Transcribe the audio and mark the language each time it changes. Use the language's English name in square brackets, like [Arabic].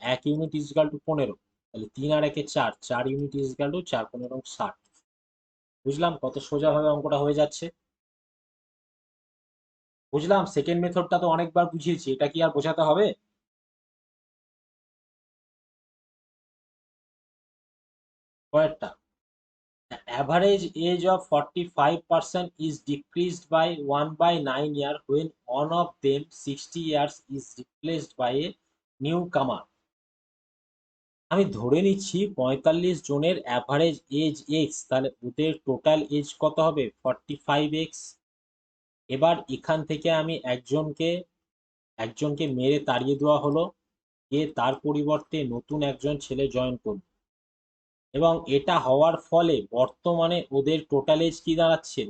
[Bangla] 1 unit is equal two 15। তাহলে 3 আর 1 এ 4, 4 unit is equal two 4 15 60। বুঝলাম কত সোজা ভাবে অঙ্কটা হয়ে যাচ্ছে? বুঝলাম। সেকেন্ড মেথডটা তো অনেকবার বুঝিয়েছি, এটা কি আর বোঝাতে হবে? [English] পরেরটা, the average age of 45% is decreased by 1/9 year when one of them 60 years is replaced by a newcomer. [Bangla] আমি ধরে নিচ্ছি 45 জনের অ্যাভারেজ এজ এক্স, তাহলে ওদের টোটাল এজ কত হবে? 45x। এবার এখান থেকে আমি একজনকে মেরে তাড়িয়ে দেওয়া হলো, যে তার পরিবর্তে নতুন একজন ছেলে জয়েন করলো, এবং এটা হওয়ার ফলে বর্তমানে ওদের টোটাল এজ কি দাঁড়াচ্ছে?